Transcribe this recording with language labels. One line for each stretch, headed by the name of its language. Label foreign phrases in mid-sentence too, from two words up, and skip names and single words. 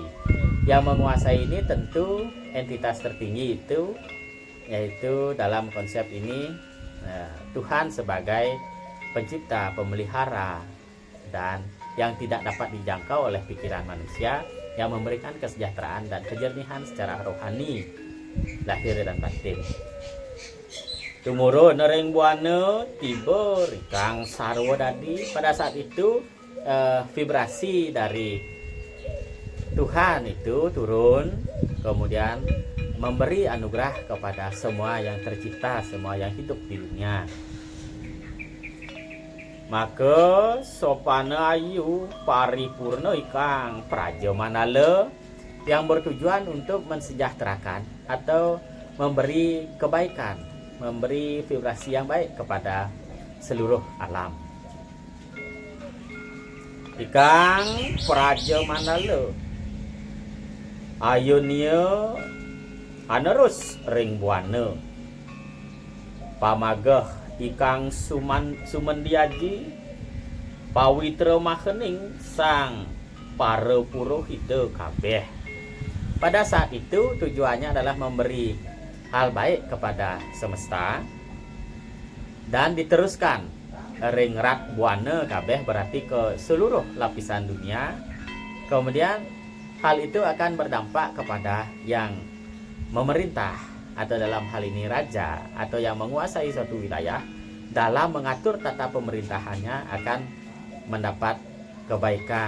Indonesian: Yang menguasai ini tentu entitas tertinggi itu, yaitu dalam konsep ini Tuhan sebagai pencipta, pemelihara, dan yang tidak dapat dijangkau oleh pikiran manusia, yang memberikan kesejahteraan dan kejernihan secara rohani, lahir dan batin.
Kawi: Tumurun ring buana tiba rikang sarwa dadi.
Indonesian: Pada saat itu vibrasi dari Tuhan itu turun, kemudian memberi anugerah kepada semua yang tercipta, semua yang hidup di dunia.
Kawi: Maka sopana ayu paripurna ikang praja manala,
Indonesian: yang bertujuan untuk mensejahterakan atau memberi kebaikan, memberi vibrasi yang baik kepada seluruh alam.
Kawi: Ikang praja manala ayunia anerus ring buana pamagah ikang sumendiaji pawitra mahening sang para purohita kabeh.
Indonesian: Pada saat itu tujuannya adalah memberi hal baik kepada semesta dan diteruskan
Kawi: ring rat buana kabeh,
Indonesian: berarti ke seluruh lapisan dunia. Kemudian hal itu akan berdampak kepada yang memerintah, atau dalam hal ini raja, atau yang menguasai suatu wilayah, dalam mengatur tata pemerintahannya akan mendapat kebaikan.